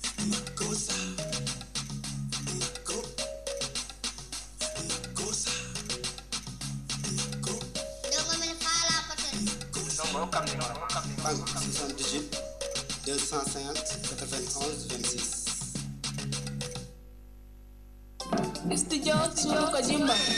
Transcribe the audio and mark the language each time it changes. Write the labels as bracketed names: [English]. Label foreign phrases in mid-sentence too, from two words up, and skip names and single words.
[Fula] Makossa. Mako-, Makossa. Mako. Dogo men faala patel. Non, mo hokkam numéro, hokkam numéro. [French] Banque soixante-dix-huit deux cent cinquante quatre-vingt-onze vingt-six. [Fula] Studio Sulu Kojimba.